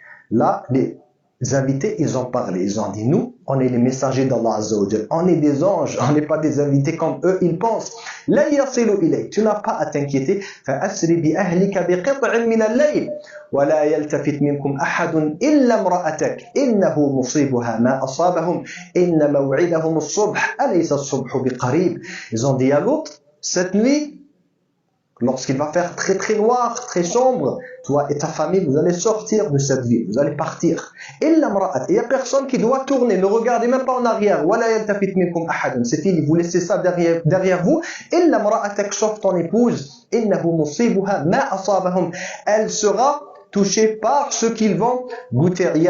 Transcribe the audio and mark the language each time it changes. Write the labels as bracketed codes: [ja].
[fr] Là, les invités, ils ont parlé, ils ont dit, nous, on est les messagers d'Allah Azza wa Jal, on est des anges, on n'est pas des invités comme eux, ils pensent. [ar] لا يصل إليك, [fr] tu n'as pas à t'inquiéter. [ar] فأسر بأهلك بقطع من الليل ولا يلتفت منكم أحد إلا امرأتك إنه مصيبها ما أصابهم إن موعدهم الصبح أليس الصبح بقريب. [fr] Ils ont dit à l'autre, cette nuit, lorsqu'il va faire très très noir, très sombre, toi et ta famille, vous allez sortir de cette ville, vous allez partir. Il n'y a personne qui doit tourner, ne regardez même pas en arrière. C'est fini, vous laissez ça derrière vous. Sauf ton épouse, elle sera touchée par ce qu'ils vont goûter.